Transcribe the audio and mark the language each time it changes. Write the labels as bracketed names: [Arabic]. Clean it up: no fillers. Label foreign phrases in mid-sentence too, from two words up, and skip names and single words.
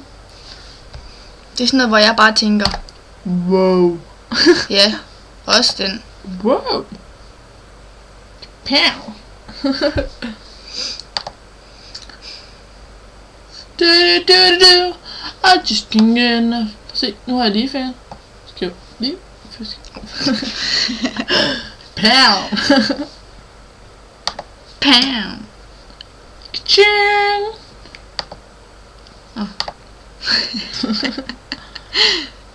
[Danish] Det er sådan noget, hvor jeg bare tænker, Wow. ja, også den. Wow. Pow. Du. [English] I just can't get enough. [Danish] Se, nu har jeg lige fingre. Skal jeg lige fisk. Pow. Pam! Ka-ching. Oh.